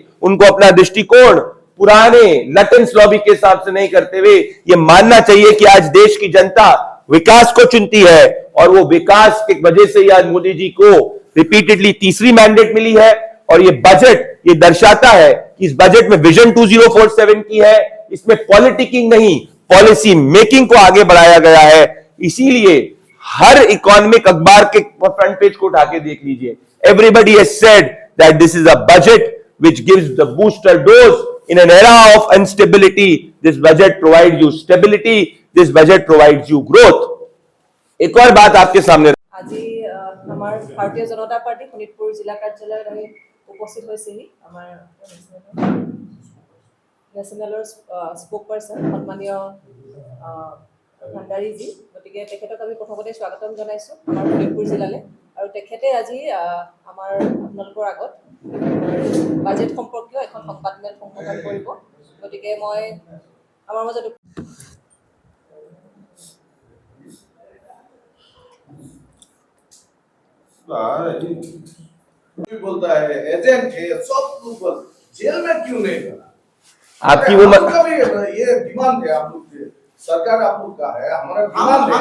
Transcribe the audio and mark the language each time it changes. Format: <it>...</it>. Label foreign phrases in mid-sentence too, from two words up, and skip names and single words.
<hi>उनको अपना दृष्टिकोण पुराने लटेंस लॉबी के हिसाब से नहीं करते हुए ये मानना चाहिए कि आज देश की जनता विकास को चुनती है और वो विकास की वजह से ही आज मोदी जी को रिपीटेडली तीसरी मैंडेट मिली है। और ये बजट ये दर्शाता है कि इस बजट में विजन 2047 की है, इसमें पॉलिटिकिंग नहीं</hi> <en>policy making</en> <hi>को आगे बढ़ाया गया है। इसीलिए हर इकोनॉमिक अखबार के</hi> <en>front page</en> <hi>को उठा के देख लीजिए,</hi> <en>everybody has said that this is a budget which gives the booster dose in an era of instability. This budget provides you stability, this budget provides you growth.</en> <hi>एक और बात आपके सामने</hi> <as>আজি আমাৰ ভাৰতীয় জনতা পাৰ্টি শোণিতপুৰ জিলা কাৰ্যালয়ত আমি উপস্থিত হৈছেহি আমাৰ নেশ্যনেলৰ</as> <en>spoke person</en> <as>সন্মানীয় ভাণ্ডাৰীজী। গতিকে তেখেতক আমি প্ৰথমতে স্বাগতম জনাইছোঁ আমাৰ শোণিতপুৰ জিলালৈ। আৰু তেখেতে আজি আমাৰ আপোনালোকৰ আগত বাজেট সম্পৰ্কীয় এখন সংবাদমেল সম্বোধন কৰিব। গতিকে মই আমাৰ মাজত</as> <hi>बोलता है एजेंट है, सब लोग जेल में क्यों नहीं करा? आपकी वो ये डिमांड है आप लोग की, सरकार आप लोग का है, हमारा डिमांड है।</hi>